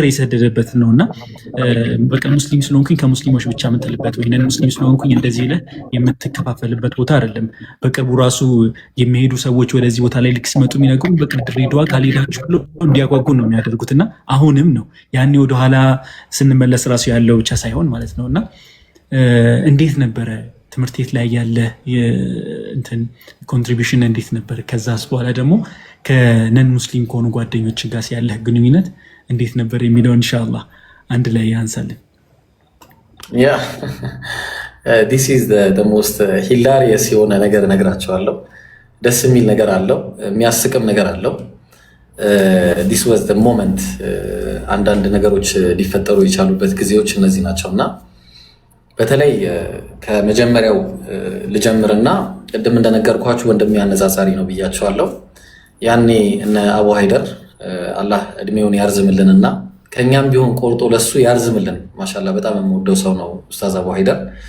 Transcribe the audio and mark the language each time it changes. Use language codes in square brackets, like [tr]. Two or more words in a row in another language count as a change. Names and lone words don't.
[am] የሰደደበት ነው እና በቃ ሙስሊም ስለሆንኩኝ ከሙስሊሞች ብቻ የምትልበት ወይ ሙስሊም ስለሆንኩኝ እንደዚህ ብለህ የምትከፋፈልበት ቦታ አይደለም። በቅርቡ ራሱ የሚሄዱ ሰዎች ወደዚህ ቦታ ላይ ልክ ሲመጡ የሚነግሩ በቃ ድሬዳዋ ካልሄዳችሁ ብሎ እንዲያጓጉ ነው የሚያደርጉት እና አሁንም ነው ያኔ ወደኋላ ስንመለስ ራሱ ያለው ብቻ ሳይሆን ማለት ነው እና እንዴት ነበረ ትምህርት ቤት ላይ ያለ እንትን ኮንትሪቢዩሽን እንዴት ነበር? ከዛስ በኋላ ደግሞ ከነን ሙስሊም ከሆኑ ጓደኞች ጋር ያለህ ግንኙነት እንዴት ነበር የሚለው ኢንሻአላህ አንድ ላይ ያንሳልን። ያ [en] this is the most hilarious [am] የሆነ ነገር እነግራቸዋለሁ። ደስ የሚል ነገር አለው፣ የሚያስቅም ነገር አለው። [en] this was the moment [am] አንዳንድ ነገሮች ሊፈጠሩ የቻሉበት ጊዜዎች እነዚህ ናቸውና በተለይ ከመጀመሪያው ልጀምርና ቅድም እንደነገርኳችሁ ወንድሜ አነጻጻሪ ነው ብያቸዋለሁ። ያኔ እነ አቡ ሃይደር አላህ እድሜውን ያርዝምልንና ከኛም ቢሆን ቆርጦ ለሱ ያርዝምልን። ማሻአላህ በጣም የምወደው ሰው ነው ኡስታዝ አቡ ሃይደር